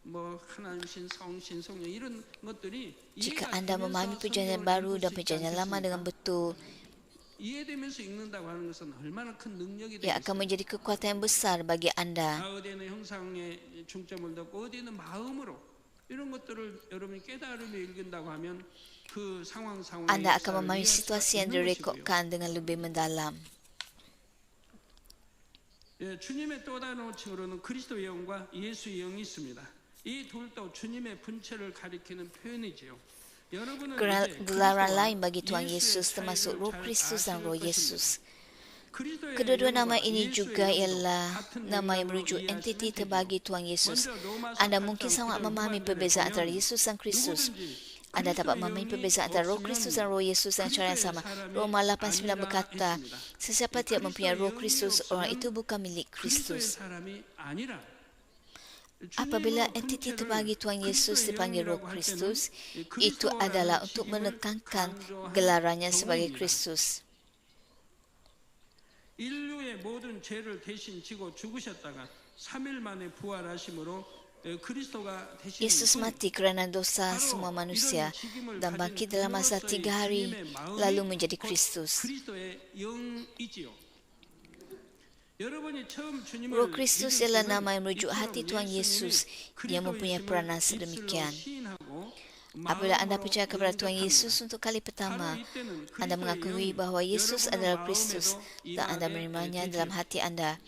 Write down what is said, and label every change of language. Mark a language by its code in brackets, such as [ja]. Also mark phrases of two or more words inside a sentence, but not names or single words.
[ms] Jika anda memahami Perjanjian Baru dan Perjanjian Lama dengan betul, ia akan menjadi kekuatan yang besar bagi anda. Anda akan memahami situasi yang direkodkan dengan lebih mendalam. [ko] 주님의 또 다른 호칭으로는 그리스도의 영과 예수의 영이 있습니다. 이 둘도 주님의 분체를 가리키는 표현이지요. [ms] Gelaran lain bagi Tuhan Yesus termasuk Roh Kristus dan Roh Yesus. Kedua-dua nama ini juga ialah nama yang merujuk entiti terbagi Tuhan Yesus. Anda mungkin sangat memahami perbezaan antara Yesus dan Kristus. Anda dapat memahami perbezaan antara Roh Kristus dan Roh Yesus dengan cara yang sama. Roma 8:9 berkata, sesiapa tidak mempunyai Roh Kristus, orang itu bukan milik Kristus. Apabila entiti terbagi Tuhan Yesus dipanggil Roh Kristus, itu adalah untuk menekankan gelarannya sebagai Kristus. [ko] 인류의 모든 죄를 대신 지고 죽으셨다가 3일 만에 부활하심으로 그리스도가 되신 [ms] Yesus mati kerana dosa semua manusia dan bangkit dalam masa 3 hari lalu menjadi Kristus. [ko] 그리스도의 영이지요. [ms] Roh Kristus ialah nama yang merujuk hati Tuhan Yesus yang mempunyai peranan sedemikian. Apabila anda percaya kepada Tuhan Yesus untuk kali pertama, anda mengakui bahawa Yesus adalah Kristus dan anda menerimanya dalam hati anda.